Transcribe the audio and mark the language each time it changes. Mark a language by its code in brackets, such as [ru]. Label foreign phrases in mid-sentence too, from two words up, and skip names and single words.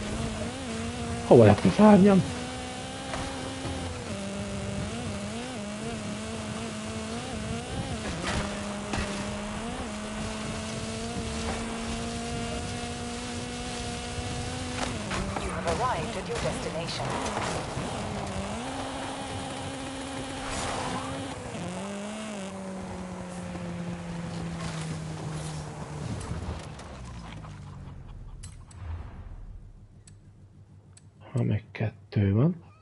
[hu] Hova lett a szárnyam? [en] You have arrived at your destination. [hu] Ha meg 2 van.